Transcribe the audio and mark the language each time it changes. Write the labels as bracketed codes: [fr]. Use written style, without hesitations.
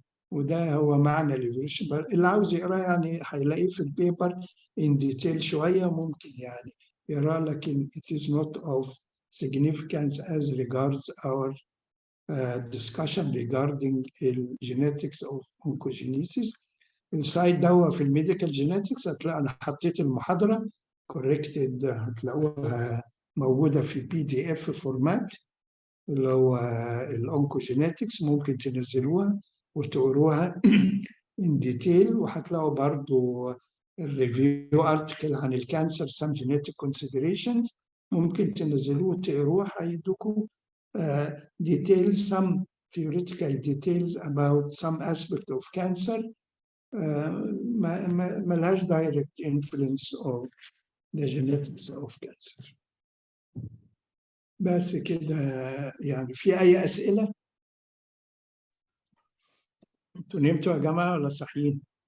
[ar] وده هو معنى الايفولوشن. اللي عاوز يقراه يعني هيلاقيه في البيبر [en] in detail [ar] شويه ممكن يعني يقراه لكن [en] it is not of significance as regards our discussion regarding the genetics of oncogenesis. [ar] السايت ده في الميديكال جينيتكس هتلاقي انا حطيت المحاضره corrected هتلاقوها موجودة في PDF فورمات اللي هو الأونكوجينيتكس، ممكن تنزلوها وتقروها [en] in detail، [ar] وهتلاقوا برضو الريفيو ارتكل عن الكانسر [en] some genetic considerations، [ar] ممكن تنزلوه وتقروه، هيدوكوا [en] details some theoretical details about some aspect of cancer [ar] ملهاش [en] direct influence of the genetics of cancer. [ar] بس كده يعني. في أي أسئلة؟ انتوا نمتوا يا جماعة ولا صاحيين؟